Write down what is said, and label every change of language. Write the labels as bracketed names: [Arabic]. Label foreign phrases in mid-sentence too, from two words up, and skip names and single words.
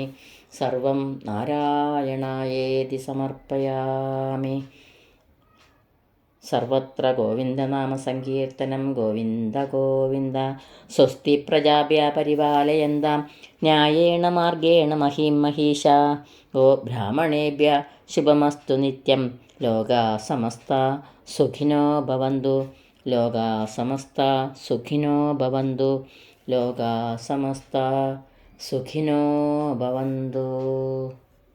[Sanskrit] सर्वं नारायणायेति समर्पयामि. सर्वत्र गोविन्दनामसङ्कीर्तनं गोविन्द गोविन्द. स्वस्ति प्रजाभ्य परिपालयन्तां न्यायेण मार्गेण महीं महीषा. गो ब्राह्मणेभ्य शुभमस्तु नित्यं. लोका समस्त सुखिनो भवन्तु. लोका समस्त सुखिनो भवन्तु. लोका समस्त सुखिनो भवन्तु.